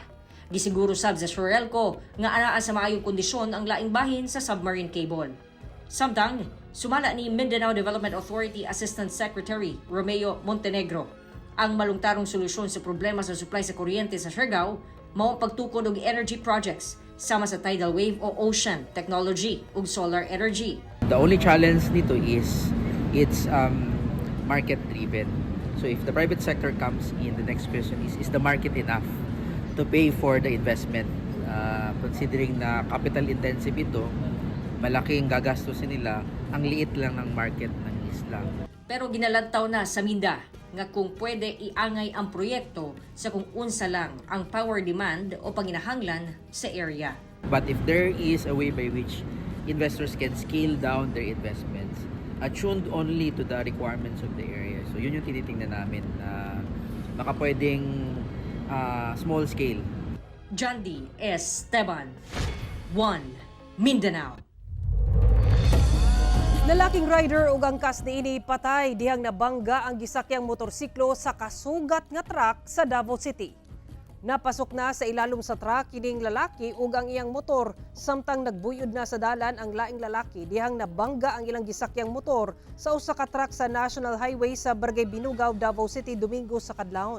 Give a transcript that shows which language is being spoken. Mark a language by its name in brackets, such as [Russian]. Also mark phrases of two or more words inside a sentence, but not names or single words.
[Cebuano] Gisiguro sab sa Siarelco nga anaa sa maayong kondisyon ang laing bahin sa [English] submarine cable. [Cebuano] Samtang, sumala ni Mindanao Development Authority Assistant Secretary Romeo Montenegro, ang malungtarong solusyon sa problema sa supply sa kuryente sa Siargao mao pagtukod og [English] energy projects [Cebuano] sama sa [English] tidal wave [Cebuano] o [English] ocean technology [Cebuano] ug [English] solar energy. The only challenge nito is it's market driven. So if the private sector comes in, the next question is the market enough to pay for the investment? [Filipino] Considering na [English] capital intensive [Filipino] ito, malaking gagastusin nila, ang liit lang ng market ng isla. [Cebuano] Pero ginalantaw na sa Minda nga kung pwede iangay ang proyekto sa kung unsa lang ang [English] power demand [Cebuano] o panginahanglan sa area. [English] But if there is a way by which investors can scale down their investments, attuned only to the requirements of the area. [Filipino] So yun yung tinitingnan namin na baka pwedeng [English] small scale [Cebuano] Jandy Esteban, 1 Mindanao. Lalaking rider ug angkas niini patay dihang nabangga ang gisakyang motorsiklo sa kasugat nga truck sa Davao City. Napasok na sa ilalom sa truck kining lalaki ug ang iyang motor samtang nagbuyod na sa dalan ang laing lalaki dihang nabangga ang ilang gisakyang motor sa usa ka truck sa National Highway sa Barangay Binugaw, Davao City Domingo sa kadlawon.